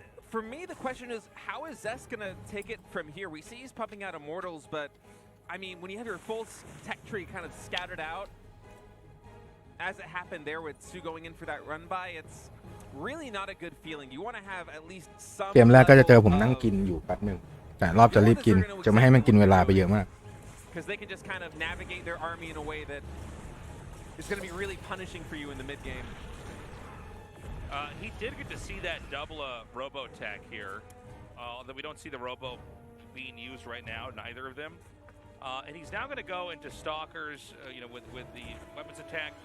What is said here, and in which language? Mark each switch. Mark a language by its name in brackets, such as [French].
[English] For me, the question is, how is Zest going to take it from here? We see he's pumping out Immortals, but, I mean, when you have your full tech tree kind of scattered out, as it happened there with soO going in for that run by, it's really not a good feeling. You want to have at least some... [Thai] เกมแรกก็จะเจอผมนั่งกินอยู่แป๊บนึงแต่รอบจะรีบกินจะไม่ให้มันกินเวลาไปเยอะมาก [English] Because they can just kind of navigate their army in a way that is going to be really punishing for you in the mid-game. He did get to see that double robo attack here, although we don't see the robo being used right now, neither of them. And he's now going to go into Stalkers, you know, with the weapons attack.